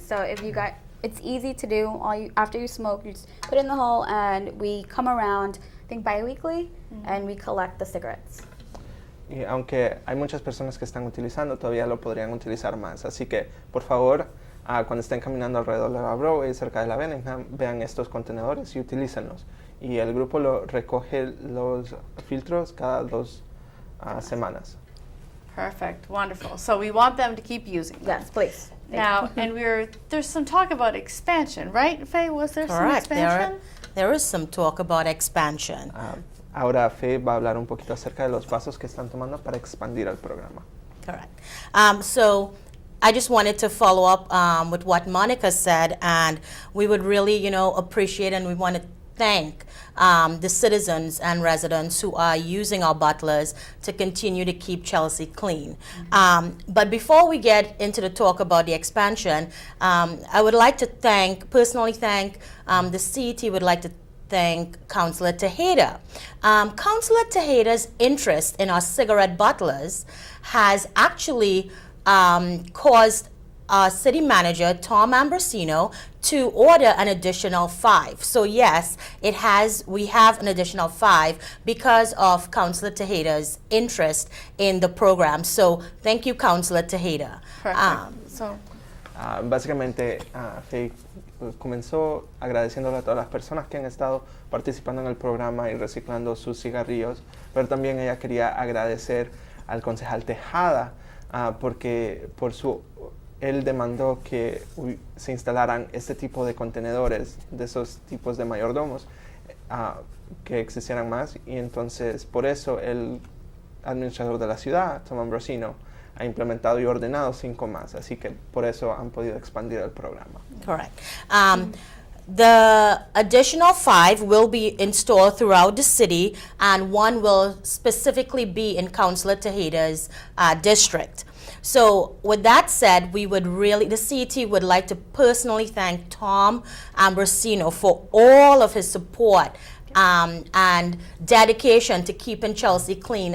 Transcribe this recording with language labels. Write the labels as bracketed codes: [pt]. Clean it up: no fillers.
[en] So if you got, it's easy to do. After you smoke, you just put it in the hole, and we come around, I think bi-weekly, and we collect the cigarettes. [es] Y aunque hay muchas personas que están utilizando, todavía lo podrían utilizar más. Así que, por favor, cuando estén caminando alrededor de la Broadway, cerca de la Bellingham, vean estos contenedores y utilícenlos. Y el grupo recoge los filtros cada 2 semanas. [en] Perfect. Wonderful. So we want them to keep using them. Yes, please. Now, and there's some talk about expansion, right, Faye? Was there some expansion? There is some talk about expansion. [es] Ahora Faye va a hablar un poquito acerca de los pasos que están tomando para expandir el programa. [en] Correct. So I just wanted to follow up with what Monica said, and we would really, appreciate, and we want to thank the citizens and residents who are using our butlers to continue to keep Chelsea clean. But before we get into the talk about the expansion, I would like to personally thank the CET would like to thank Councillor Tejeda. Councillor Tejeda's interest in our cigarette butlers has actually caused our city manager, Tom Ambrosino, to order an additional 5. So yes, we have an additional 5 because of Councillor Tejeda's interest in the program. So thank you, Councillor Tejeda. Perfect. [es] Básicamente, Faye comenzó agradeciéndole a todas las personas que han estado participando en el programa y reciclando sus cigarrillos, pero también ella quería agradecer al concejal Tejada porque él demandó que se instalaran este tipo de contenedores, de esos tipos de mayordomos, que existieran más, y entonces por eso el administrador de la ciudad, Tom Ambrosino, ha implementado y ordenado 5 más, así que por eso han podido expandir el programa. [en] Correct. The additional 5 will be installed throughout the city, and 1 will specifically be in Councillor Tejeda's district. So with that said, the CET would like to personally thank Tom Ambrosino for all of his support and dedication to keeping Chelsea clean.